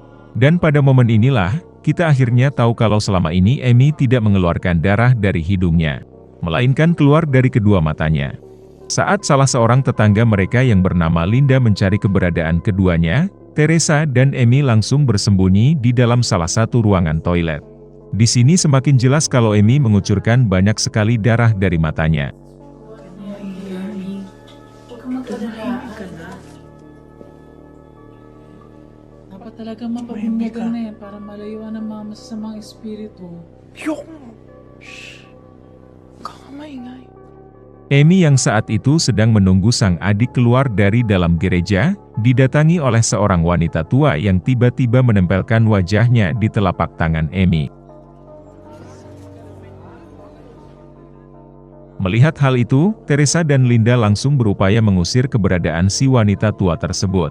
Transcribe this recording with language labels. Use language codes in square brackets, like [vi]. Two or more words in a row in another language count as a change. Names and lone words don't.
[id] Dan pada momen inilah, kita akhirnya tahu kalau selama ini Amy tidak mengeluarkan darah dari hidungnya, melainkan keluar dari kedua matanya. Saat salah seorang tetangga mereka yang bernama Linda mencari keberadaan keduanya, Teresa dan Amy langsung bersembunyi di dalam salah satu ruangan toilet. Di sini semakin jelas kalau Amy mengucurkan banyak sekali darah dari matanya. [tl] Dapat talaga mapabunyagan na yan para malayuan ng mga masasamang espiritu. [id] Amy yang saat itu sedang menunggu sang adik keluar dari dalam gereja, didatangi oleh seorang wanita tua yang tiba-tiba menempelkan wajahnya di telapak tangan Amy. Melihat hal itu, Teresa dan Linda langsung berupaya mengusir keberadaan si wanita tua tersebut.